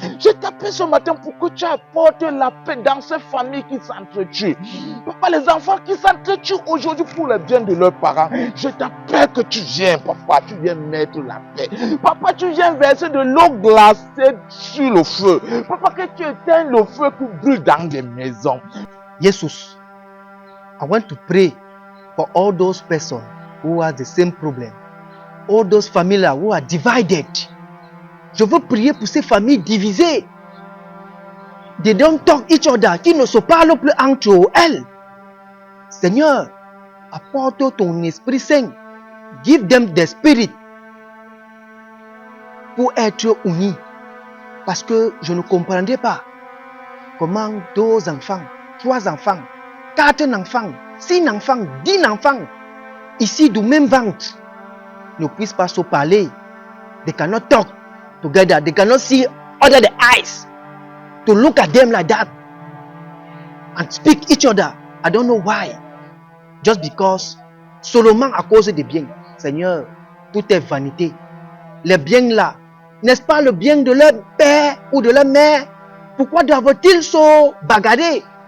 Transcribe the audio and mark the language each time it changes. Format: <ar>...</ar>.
<fr>Je t'appelle ce matin pour que tu apportes la paix dans ces familles qui s'entretuent. Papa, les enfants qui s'entretuent aujourd'hui pour le bien de leurs parents. Je t'appelle que tu viens, papa, tu viens mettre la paix. Papa, tu viens verser de l'eau glacée sur le feu. Papa, que tu éteignes le feu qui brûle dans les maisons.</fr> <en>Jesus, I want to pray for all those persons who have the same problem. All those families who are divided.</en> <fr>Je veux prier pour ces familles divisées.</fr> <en>They don't talk each other,</en> <fr>qui ne se parlent plus entre elles. Seigneur, apporte ton Esprit Saint.</fr> <en>Give them the Spirit</en> <fr>pour être unis. Parce que je ne comprendrais pas comment 2 enfants, 3 enfants, 4 enfants, 6 enfants, 10 enfants, ici du même ventre, ne puissent pas se parler.</fr> <en>They cannot talk together. They cannot see under the eyes to look at them like that and speak each other. I don't know why. Just because</en> <fr>seulement à cause des biens. Seigneur, tout est vanité. Les biens là, n'est-ce pas le bien de leur père ou de leur mère? Pourquoi doivent-ils se bagarrer?</fr>